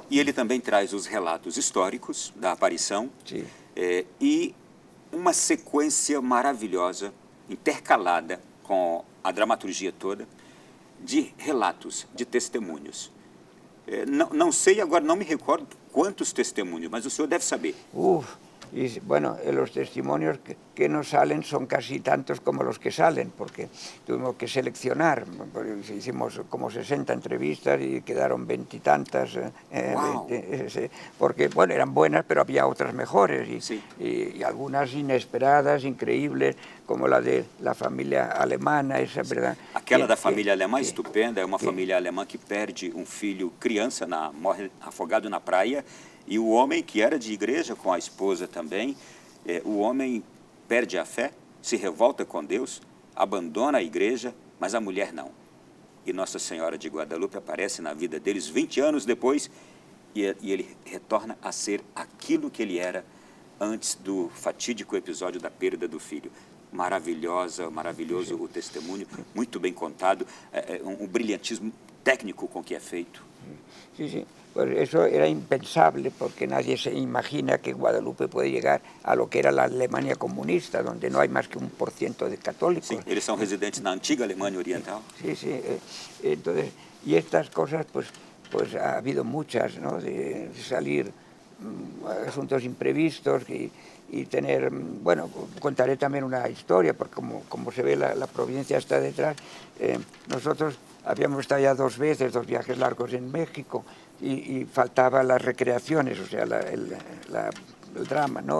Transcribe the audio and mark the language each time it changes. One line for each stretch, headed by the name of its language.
Portuguese: E ele também traz os relatos históricos da aparição e uma sequência maravilhosa, intercalada com a dramaturgia toda, de relatos, de testemunhos. Não sei, agora não me recordo quantos testemunhos, mas o senhor deve saber.
Spanish: Y bueno, los testimonios que nos salen son casi tantos como los que salen, porque tuvimos que seleccionar, hicimos como 60 entrevistas y quedaron 20 y tantas, Wow. porque bueno, eran buenas, pero había otras mejores, y algunas inesperadas, increíbles, como la de la familia alemana, esa, ¿verdad?
Portuguese: Aquela da família alemã estupenda, é uma família alemã que perde um filho criança, morre afogado na praia, e o homem que era de igreja com a esposa também, o homem perde a fé, se revolta com Deus, abandona a igreja, mas a mulher não. E Nossa Senhora de Guadalupe aparece na vida deles 20 anos depois e ele retorna a ser aquilo que ele era antes do fatídico episódio da perda do filho. Maravilhoso o testemunho, muito bem contado, um brilhantismo técnico com que é feito.
Spanish: Sí. Pues eso era impensable porque nadie se imagina que Guadalupe puede llegar a lo que era la Alemania comunista, donde no hay más que 1% de católicos.
Portuguese: Sim, eles são residentes na antiga Alemanha Oriental.
Spanish: Sí. Entonces, y estas cosas, pues ha habido muchas, ¿no? De salir asuntos imprevistos y tener, bueno, contaré también una historia, porque como se ve la providencia está detrás. Nosotros habíamos estado ya 2 veces, 2 viajes largos en México, y faltaban las recreaciones, o sea, el drama, ¿no?